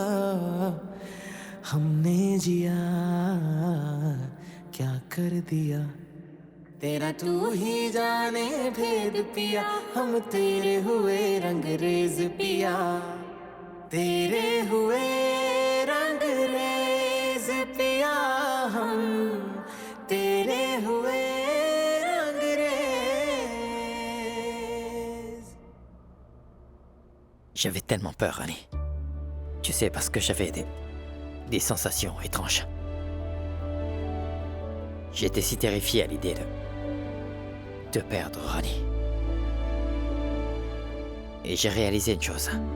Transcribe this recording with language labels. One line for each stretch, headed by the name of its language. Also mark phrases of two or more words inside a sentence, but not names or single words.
Hindi: हमने जिया क्या कर दिया तेरा तू ही जाने भेद पिया हम तेरे हुए रंगरेज पिया तेरे हुए रंगरेज पिया हम तेरे हुए रंगरेज
French: J'avais tellement peur, Annie. Tu sais, parce que j'avais des sensations étranges. J'étais si terrifié à l'idée de perdre Rani. Et j'ai réalisé une chose.